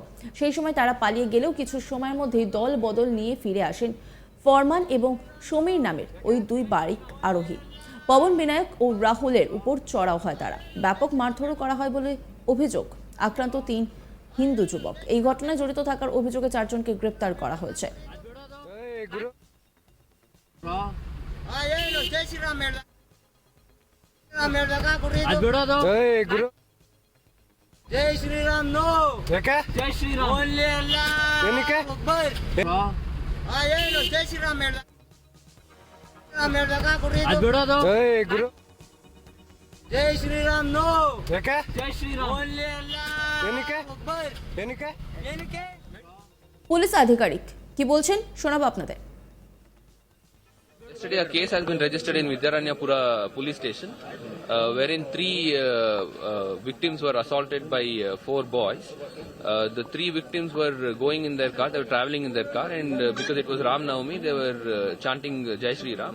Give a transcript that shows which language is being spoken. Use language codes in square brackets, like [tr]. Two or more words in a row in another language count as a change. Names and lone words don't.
[bn] সেই সময় তারা পালিয়ে গেলেও কিছু সময়ের মধ্যেই দল বদল নিয়ে ফিরে আসেন ফরমান এবং সমীর নামের ওই 2 বাইক আরোহী। পবন বিনায়ক ও রাহুলের উপর চড়াও হয় তারা। ব্যাপক মারধরও করা হয় বলে অভিযোগ। আক্রান্ত 3 হিন্দু যুবক। এই ঘটনায় জড়িত থাকার অভিযোগে 4 জনকে গ্রেপ্তার করা হয়েছে। [kn] ಗುರು ಏನು ಜೈ ಶ್ರೀರಾಮ್ ಬಿಡೋದು ಗುರು ಜೈ ಶ್ರೀರಾಮ್ ನೋ ಯಾಕೆ ಜೈ ಶ್ರೀರಾಮ್ ಓನ್ಲಿ ಅಲ್ಲ ಏನಕ್ಕೆ ಏನು ಜೈ ಶ್ರೀರಾಮ್ ಬಿಡೋದು ಗುರು ಜೈ ಶ್ರೀರಾಮ್ ನೋ ಯಾಕೆ ಜೈ ಶ್ರೀರಾಮ್ ಓನ್ಲಿ ಅಲ್ಲ ಏನಕ್ಕೆ ಏನಕ್ಕೆ ಏನಕ್ಕೆ [bn] পুলিশ আধিকারিক কি বলছেন শোনাবো আপনাদের। [en] Yesterday, a case has been registered in Vidyaranyapura police station, wherein 3 victims were assaulted by 4 boys. The 3 victims were going in their car; they were traveling in their car, and because it was Ram Navami, they were chanting Jai Shri Ram.